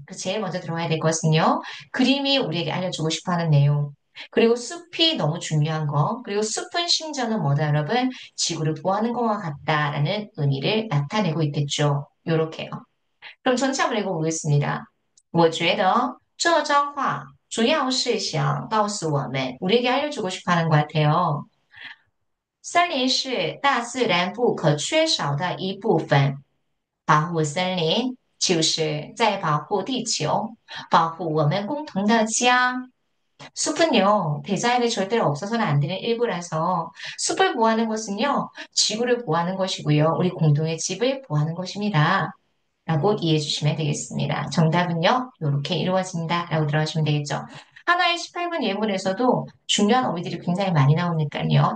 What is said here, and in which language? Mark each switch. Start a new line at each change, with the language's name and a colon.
Korean: 그 제일 먼저 들어가야 될 것은요. 그림이 우리에게 알려주고 싶어 하는 내용. 그리고 숲이 너무 중요한 거. 그리고 숲은 심지어는 뭐다, 여러분? 지구를 보호하는 것과 같다라는 의미를 나타내고 있겠죠. 요렇게요. 그럼 전체 한번 읽어보겠습니다.
Chinese: 我觉得这张画主要是想告诉我们,
Korean: 우리에게 알려주고 싶어 하는 것 같아요.
Chinese: 森林是大自然不可缺少的一部分。保护森林就是在保护地球，保护我们共同的家。
Korean: 숲은요, 대자연에 절대로 없어서는 안 되는 일부라서 숲을 보호하는 것은요, 지구를 보호하는 것이고요, 우리 공동의 집을 보호하는 것입니다. 라고 이해해 주시면 되겠습니다. 정답은요, 이렇게 이루어진다. 라고 들어가시면 되겠죠. 하나의 18번 예문에서도 중요한 어휘들이 굉장히 많이 나오니까요.